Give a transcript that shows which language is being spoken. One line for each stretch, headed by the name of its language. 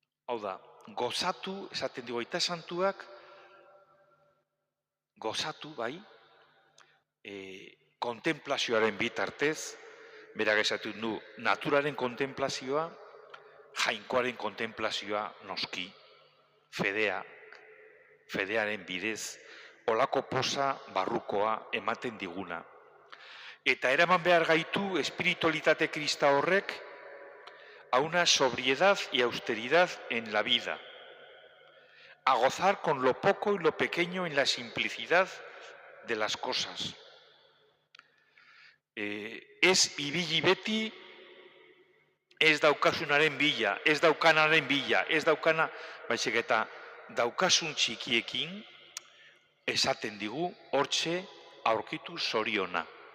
Basque: Hau da, gozatu, esaten digu aita santuak, gozatu, bai, kontemplazioaren bitartez, berak esaten du, naturaren kontemplazioa, jainkoaren kontemplazioa noski, fedearen bidez, olako poza barrukoa ematen diguna. Eta eraman behar gaitu espiritualitate krista horrek
Spanish: a una sobriedad y austeridad en la vida, a gozar con lo poco y lo pequeño en la simplicidad de las cosas.
Basque: Ez ibili beti, ez daukasunaren bila, ez daukanaren bila, ez daukana, baizik eta daukasun txikiekin, esaten digu, hortxe aurkitu zoriona.